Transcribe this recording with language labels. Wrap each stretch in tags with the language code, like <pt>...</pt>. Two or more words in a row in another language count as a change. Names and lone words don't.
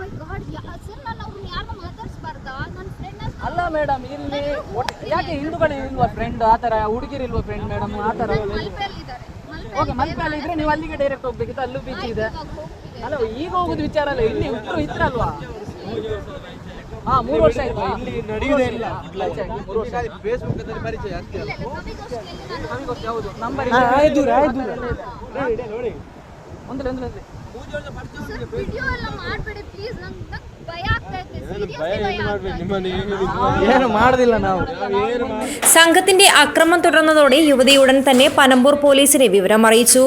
<kn>ಅಲ್ಲ ಮೇಡಮ್ ಇಲ್ಲಿ ಯಾಕೆ ಹಿಂದೂಗಳು ಇಲ್ವಾ ಫ್ರೆಂಡ್ ಆ ಥರ ಹುಡುಗಿರಿಲ್ವಾ ಫ್ರೆಂಡ್ ಮೇಡಮ್ ಆ ಥರ ಓಕೆ ಮಲ್ಪೆಯಲ್ಲಿ ಇದ್ರೆ ನೀವು ಅಲ್ಲಿಗೆ ಡೈರೆಕ್ಟ್ ಹೋಗ್ಬೇಕಿತ್ತು ಅಲ್ಲೂ ಬೀಚ್ ಇದೆ ಅಲ್ಲ ಈಗ ಹೋಗೋದು ವಿಚಾರ ಅಲ್ಲ ಇಲ್ಲಿ ಇಬ್ಬರು ಇದ್ರಲ್ವಾ 3 ವರ್ಷ ಆಯ್ತು ಇಲ್ಲಿ ನಡೆಯುವುದೇ ಇಲ್ಲ ಪರಿಚಯ ಹೌದು ನಂಬರ್</kn> <ml>സംഘത്തിന്റെ അക്രമം തുടർന്നതോടെ യുവതി ഉടൻ തന്നെ പനമ്പൂർ പോലീസിനെ വിവരം അറിയിച്ചു.</ml>